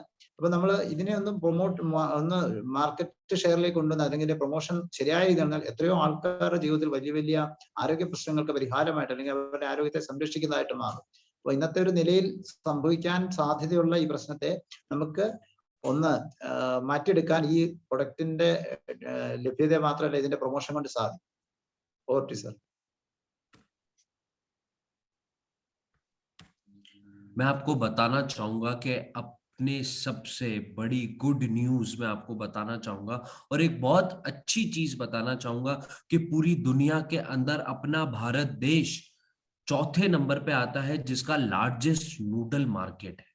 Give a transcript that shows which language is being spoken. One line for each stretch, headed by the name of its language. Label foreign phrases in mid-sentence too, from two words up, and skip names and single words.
Malayalam: അപ്പൊ നമ്മൾ ഇതിനെ ഒന്ന്
English: market share
Malayalam: കൊണ്ടുവന്ന് അല്ലെങ്കിൽ പ്രൊമോഷൻ ശരിയായ രീതി നടന്നാൽ എത്രയോ ആൾക്കാരുടെ ജീവിതത്തിൽ വലിയ വലിയ ആരോഗ്യ പ്രശ്നങ്ങൾക്ക് പരിഹാരമായിട്ട് അല്ലെങ്കിൽ അവരുടെ ആരോഗ്യത്തെ സംരക്ഷിക്കുന്നതായിട്ട് മാറും. അപ്പൊ ഇന്നത്തെ ഒരു നിലയിൽ സംഭവിക്കാൻ സാധ്യതയുള്ള ഈ പ്രശ്നത്തെ നമുക്ക് ഒന്ന് മാറ്റിയെടുക്കാൻ ഈ പ്രൊഡക്റ്റിന്റെ ലഭ്യത മാത്രമല്ല ഇതിന്റെ പ്രൊമോഷൻ കൊണ്ട് സാധിക്കും. ഓർട്ടി സർ.
Hindi: मैं आपको बताना चाहूंगा कि अपने सबसे बड़ी
English: good news
Hindi: मैं आपको बताना चाहूंगा और एक बहुत अच्छी चीज बताना चाहूंगा कि पूरी दुनिया के अंदर अपना भारत देश चौथे नंबर पे आता है जिसका
English: largest noodle market
Hindi: है।